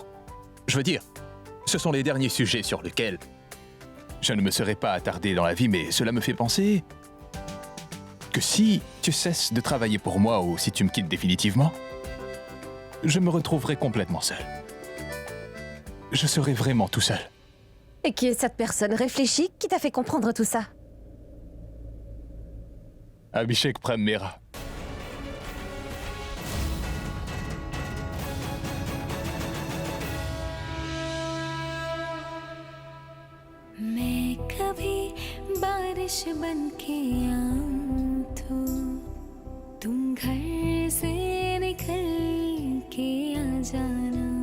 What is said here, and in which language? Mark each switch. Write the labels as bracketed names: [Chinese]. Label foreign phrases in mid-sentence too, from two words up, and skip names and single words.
[French] Je veux dire, ce sont les derniers sujets sur lesquels je ne me serais pas attardé dans la vie, mais cela me fait penser que si tu cesses de travailler pour moi ou si tu me quittes définitivement, je me retrouverai complètement seul. Je serai vraiment tout seul. Et qui est cette personne réfléchie qui t'a fait comprendre tout ça? Abhishek Prem Mehra. [Hindi] मैं कभी बारिश बनके आऊं तो तुम घर से निकल के आ जाना